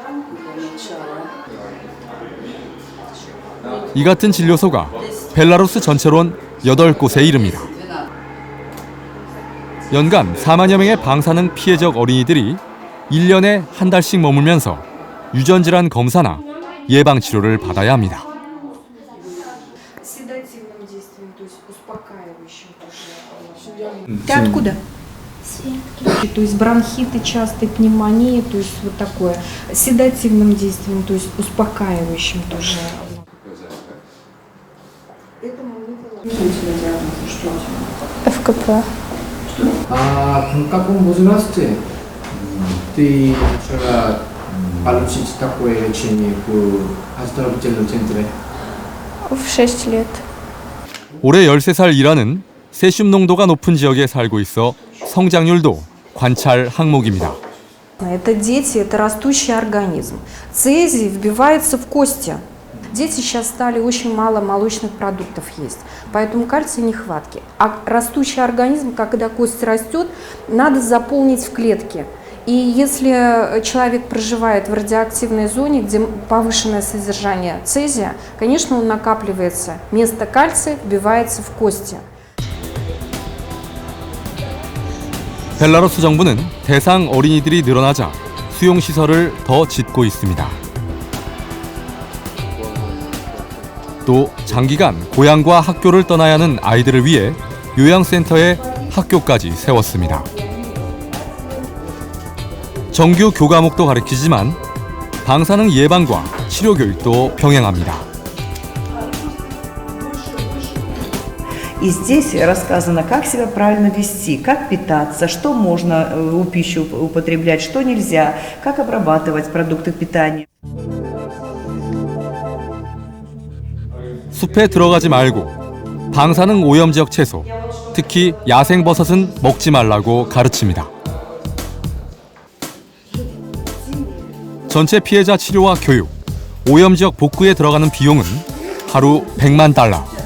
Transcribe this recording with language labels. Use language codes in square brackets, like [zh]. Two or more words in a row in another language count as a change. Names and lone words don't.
[ko] 이 같은 진료소가 벨라루스 전체론 8곳에 이릅니다. 연간 4만여 명의 방사능 피해 지역 어린이들이 1년에 한 달씩 머물면서 유전질환 검사나 예방 치료를 받아야 합니다. [ru] Ты откуда? То есть бронхиты, частые пневмонии, то есть вот такое. Седативным действием, то есть успокаивающим тоже. ФКП. А в каком возрасте ты начала получить такое лечение в оздоровительном центре? В 6 лет. [ko] 올해 13살 이라는 세슘 농도가 높은 지역에 살고 있어 성장률도 관찰 항목입니다. [ru] Это дети, это растущий организм. Цезий вбивается в кости. Дети сейчас стали очень мало молочных продуктов есть, поэтому кальция нехватки. А растущий организм, когда кость растет, надо заполнить в клетки. И если человек проживает в радиоактивной зоне, где повышенное содержание цезия, конечно, он накапливается. Вместо кальция вбивается в кости. [ko] 벨라루스 정부는 대상 어린이들이 늘어나자 수용시설을 더 짓고 있습니다. 또 장기간 고향과 학교를 떠나야 하는 아이들을 위해 요양센터에 학교까지 세웠습니다. 정규 교과목도 가르치지만 방사능 예방과 치료 교육도 병행합니다. [ru] И здесь рассказано, как себя правильно вести, как питаться, что можно у пищу употреблять, что нельзя, как обрабатывать продукты питания. [ko] 숲에 들어가지 말고 방사능 오염 지역 채소, 특히 야생버섯은 먹지 말라고 가르칩니다. 전체 피해자 치료와 교육, 오염 지역 복구에 들어가는 비용은 하루 100만 달러.